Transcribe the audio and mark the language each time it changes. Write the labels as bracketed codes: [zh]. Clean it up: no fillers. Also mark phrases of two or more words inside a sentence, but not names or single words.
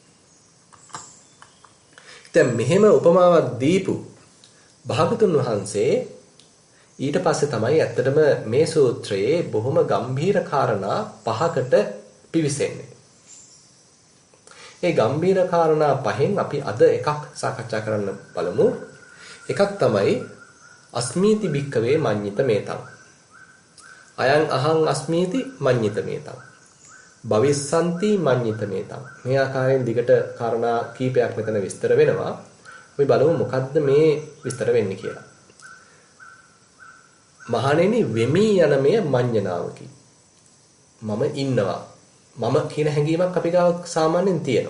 [si] දැන් මෙහෙම උපමාවක් දීපු භාගතුන් වහන්සේ ඊට පස්සේ තමයි ඇත්තටම මේ සූත්‍රයේ බොහොම ගම්භීර කාරණා පහකට පිවිසෙන්නේ. ඒ ගම්භීර කාරණා පහෙන් අපි අද එකක් සාකච්ඡා කරන්න බලමු. එකක් තමයි [pi] අස්මීති භික්කවේ මඤ්ඤිත මේතං. අයං අහං අස්මීති මඤ්ඤිත මේතං. භවිස්සන්ති මඤ්ඤිත මේතං. [si] මේ ආකාරයෙන් දිගට කාරණා කීපයක් මෙතන විස්තර වෙනවා. අපි බලමු මොකද්ද මේ විස්තර වෙන්නේ කියලා. මහණෙනි වෙමි යන මෙය මඤ්ඤණාවකි. මම ඉන්නවා. මම කියන හැඟීමක් අපි ගාව සාමාන්‍යයෙන් තියෙනවා.